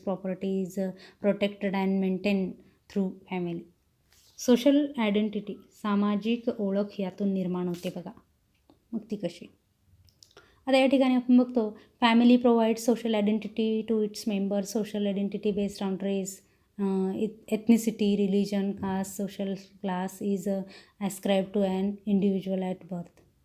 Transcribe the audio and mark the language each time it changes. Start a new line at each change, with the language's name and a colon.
English: Property is protected and maintained through family. Social identity,
Marathi: सामाजिक ओळख यातून निर्माण होते बघा. मग ती कशी? आता या ठिकाणी आपण बघतो
English: Family provides social identity to its members. Social identity based on race, ethnicity, religion, caste, social class is ascribed to an individual at birth.